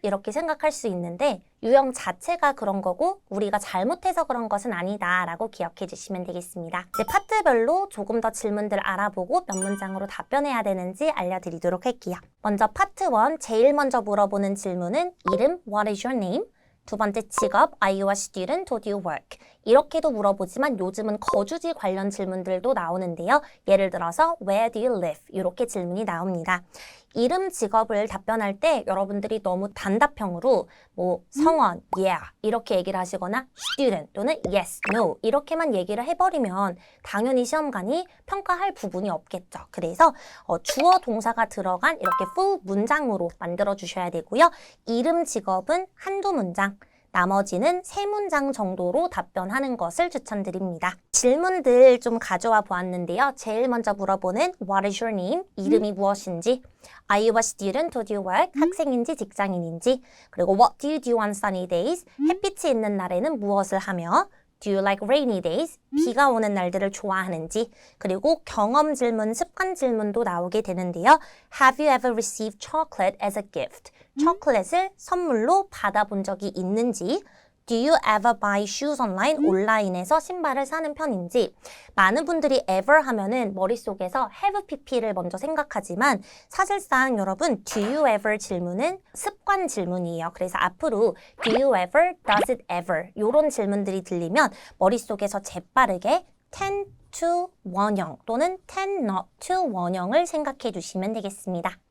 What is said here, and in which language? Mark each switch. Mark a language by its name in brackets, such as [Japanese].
[Korean] 이렇게 생각할 수 있는데 유형 자체가 그런 거고 우리가 잘못해서 그런 것은 아니다 라고 기억해 주시면 되겠습니다. 이제 파트별로 조금 더 질문들 알아보고 몇 문장으로 답변해야 되는지 알려드리도록 할게요. 먼저 파트 1 제일 먼저 물어보는 질문은 이름 [English] What is your name? [Korean] 두 번째 직업 [English] Are you a student or do you work? [Korean] 이렇게도 물어보지만 요즘은 거주지 관련 질문들도 나오는데요. 예를 들어서 [English] Where do you live? [Korean] 이렇게 질문이 나옵니다. 이름, 직업을 답변할 때 여러분들이 너무 단답형으로 성원, yeah 이렇게 얘기를 하시거나 student 또는 yes, no 이렇게만 얘기를 해버리면 당연히 시험관이 평가할 부분이 없겠죠. 그래서 주어 동사가 들어간 이렇게 full 문장으로 만들어 주셔야 되고요. 이름, 직업은 한두 문장, 나머지는 3문장 정도로 답변하는 것을 추천드립니다. 질문들 좀 가져와 보았는데요. 제일 먼저 물어보는 [English] What is your name? [Korean] 이름이 무엇인지, [English] Are you a student or do you work? [Korean] 학생인지 직장인인지, 그리고 [English] What do you do on sunny days? [Korean] 햇빛이 있는 날에는 무엇을 하며, [English] Do you like rainy days? [Korean] 비가 오는 날들을 좋아하는지, 그리고 경험 질문, 습관 질문도 나오게 되는데요. [English] Have you ever received chocolate as a gift? [Korean] 초콜릿을 선물로 받아본 적이 있는지, [English] Do you ever buy shoes online? [Korean] 온라인에서 신발을 사는 편인지. 많은 분들이 ever 하면은 머릿속에서 have pp를 먼저 생각하지만 사실상 여러분 do you ever 질문은 습관 질문이에요. 그래서 앞으로 do you ever, does it ever 이런 질문들이 들리면 머릿속에서 재빠르게 tend to 원형 또는 tend not to 원형을 생각해 주시면 되겠습니다.